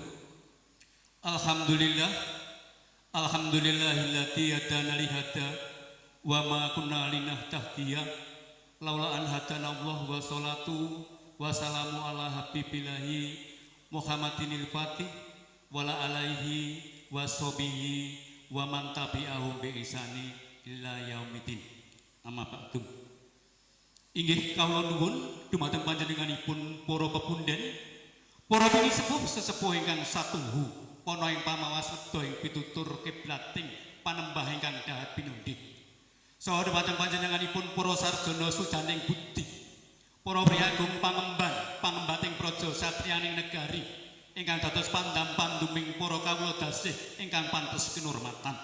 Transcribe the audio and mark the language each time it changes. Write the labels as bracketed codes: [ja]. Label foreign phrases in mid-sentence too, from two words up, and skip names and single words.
[ar] الحمد لله, الحمد لله الذي هدانا لهذا وما كنا لنهتدي لولا أن هدانا الله والصلاة والسلام على حبيب الله محمد الفاتح ولا عليه وصحبه ومن تبعهم بإحسان إلى يوم الدين. أما بعد. [jv] Inggih kawula nuwun dumateng panjenenganipun para pepunden, para bini sepuh sesepuh ingkang satuhu, ana ing pamawas seda ing pitutur kiblating panembah ingkang dahat pinundhih. Saha dumateng panjenenganipun para sarjana sujaning budi, para priyagung pangemban, pangembating praja satriyaning negari ingkang dados pandam-panduming para kawula dasih ingkang pantes kinurmatan.